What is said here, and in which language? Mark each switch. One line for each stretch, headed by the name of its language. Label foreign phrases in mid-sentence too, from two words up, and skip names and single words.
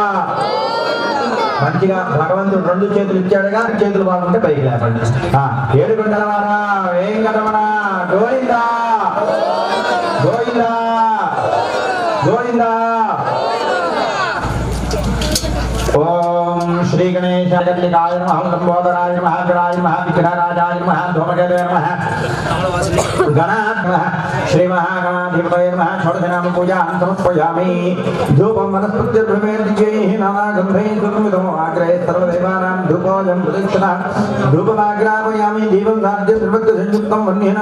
Telugu: మంచిగా భగవంతుడు రెండు చేతులు ఇచ్చాడుగా, చేతులు బాగుంటే పైకి లేపండి. ఏడుకొండలవాడ వేంకటరమణ గోవిందా గోవిందా గోవిందా.
Sanskrit: ఓం శ్రీ श्री गणेशाय नमः लंबोदराय नमः गणाय नमः विघ्नराजाय नमः धूमकेतवे नमः गणाय नमः श्री महागणाधिपतये नमः षोडशनाम पूजां समर्पयामि धूपं वनस्पतिर्भवेद्दिगैः नानागन्धैः सुगन्धितम् आग्रहे सर्वदेवानां धूपोऽयं प्रदक्षिणः धूपमाग्रापयामि दीपं धार्य सर्वत्र वह्निना